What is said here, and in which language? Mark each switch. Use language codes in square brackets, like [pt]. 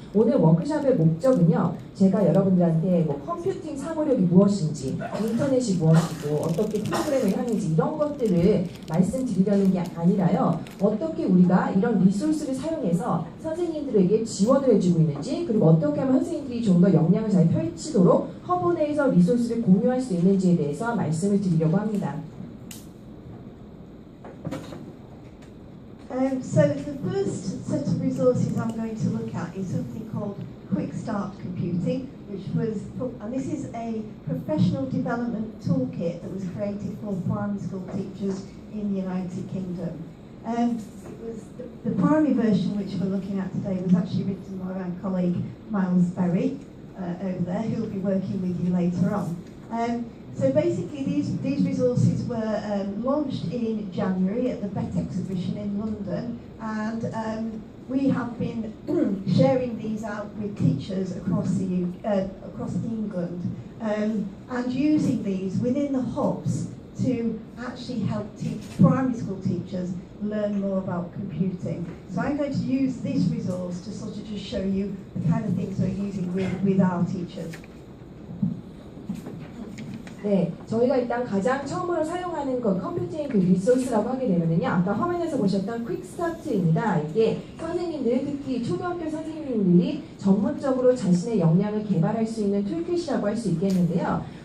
[ko] 오늘 워크숍의 목적은요. 제가 여러분들한테 뭐 컴퓨팅 사고력이 무엇인지, 인터넷이 무엇이고, 어떻게 프로그램을 하는지 이런 것들을 말씀드리려는 게 아니라요. 어떻게 우리가 이런 리소스를 사용해서 선생님들에게 지원을 해주고 있는지, 그리고 어떻게 하면 선생님들이 좀 더 역량을 잘 펼치도록 허브 내에서 리소스를 공유할 수 있는지에 대해서 말씀을 드리려고 합니다. [en] So the first set of resources I'm going to look at is something called Quick Start Computing, and this is a professional development toolkit that was created for primary school teachers in the United Kingdom. The primary version which we're looking at today was actually written by my colleague Miles Berry over there, who will be working with you later on. So basically these resources were launched in January at the BET exhibition in London, and we have been sharing these out with teachers across England and using these within the hubs to actually help primary school teachers learn more about computing. So I'm going to use this resource to sort of just show you the kind of things we're using with our teachers. [ko] 네, 저희가 일단 가장 처음으로 사용하는 건 컴퓨팅 그 리소스라고 하게 되면은요. 아까 화면에서 보셨던 퀵스타트입니다. 이게 선생님들, 특히 초등학교 선생님들이 전문적으로 자신의 역량을 개발할 수 있는 툴킷이라고 할 수 있겠는데요.